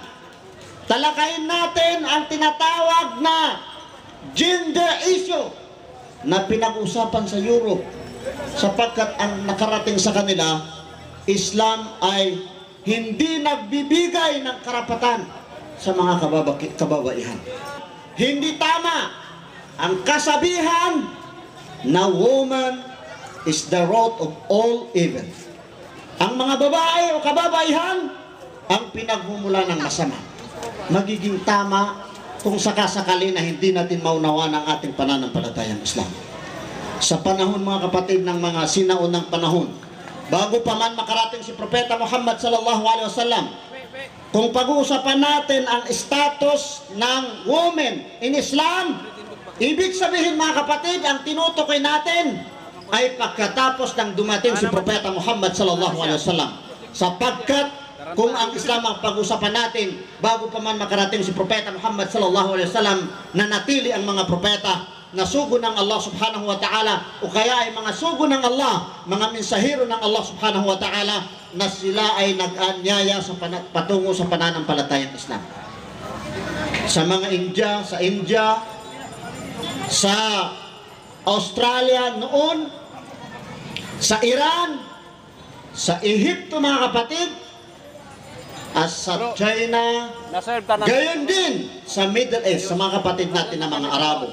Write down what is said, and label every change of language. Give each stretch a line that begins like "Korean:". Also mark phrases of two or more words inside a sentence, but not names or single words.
Filipino: Talakayin natin ang tinatawag na
English: gender issue
Filipino: na pinag-usapan sa Europe, sapagkat ang nakarating sa kanila, Islam ay hindi nagbibigay ng karapatan sa mga kababaihan. Hindi tama ang kasabihan na
English: woman is the root of all evil.
Filipino: Ang mga babae o kababaihan ang pinagmumula ng masama. Magiging tama kung sakasakali na hindi natin maunawa ng ating pananampalatayang Islam. Sa panahon mga kapatid ng mga sinaunang panahon, bago pa man makarating si Propeta Muhammad
Arabic: صلى الله عليه وسلم,
Filipino: kung pag-uusapan natin ang status ng
English: women in Islam,
Filipino: ibig sabihin mga kapatid, ang tinutukoy natin ay pagkatapos ng dumating si Propeta Muhammad
Arabic: صلى الله عليه وسلم.
Filipino: Sapagkat kung ang Islam ang pag-usapan natin, bago pa man makarating si Propeta Muhammad
Arabic: صلى الله عليه وسلم,
Filipino: nanatili ang mga propeta na sugo ng Allah
Arabic: سبحانه وتعالى,
Filipino: o kaya ay mga sugo ng Allah, mga mensahero ng Allah
Arabic: سبحانه وتعالى,
Filipino: na sila ay nag-anyaya sa patungo sa pananampalatayang Islam. Sa mga India, sa Australia noon, sa Iran, sa Ehipto mga kapatid, at sa China, gayon din sa Middle East, sa mga kapatid natin na mga Arabo.